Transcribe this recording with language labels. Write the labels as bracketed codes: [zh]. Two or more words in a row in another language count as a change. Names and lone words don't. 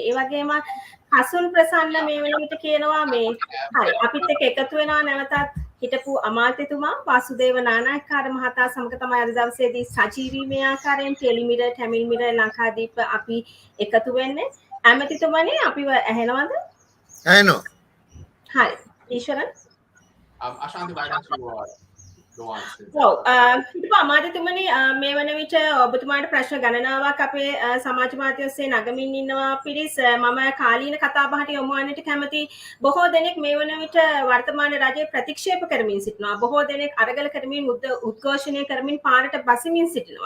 [si] ඒ වගේම හසුන් ප්‍රසන්න මේ වෙන විට කියනවා මේ හරි අපිත් එක්ක එකතු වෙනවා නැවතත් හිටපු අමාත්‍යතුමා වාසුදේව නානායක්කාර මහතා සමග තමයි අද දවසේදී සජීවී මේ ආකාරයෙන් ටෙලිමිරර්, ටැමිල් මිරර්, ලංකාදීප අපි එකතු වෙන්නේ. ඇමතිතුමනි අපිව ඇහෙනවද? ඇහෙනවා. හරි. ඊශ්වරන් [en] Ashanti, why don't you go on? [si] ඔව් හිටපු අමාත්‍යතුමනි මේ වන විට ඔබතුමාට ප්‍රශ්න ගණනාවක් අපේ සමාජ මාධ්‍ය ඔස්සේ නගමින් ඉන්නවා. පිරිස් මම කාලීන කතාබහට යොමු වන්නට කැමති. බොහෝ දෙනෙක් මේ වන විට වර්තමාන රජය ප්‍රතික්ෂේප කරමින් සිටිනවා. බොහෝ දෙනෙක් අරගල කරමින් උද්ඝෝෂණය කරමින් පාරට බසිමින් සිටිනවා.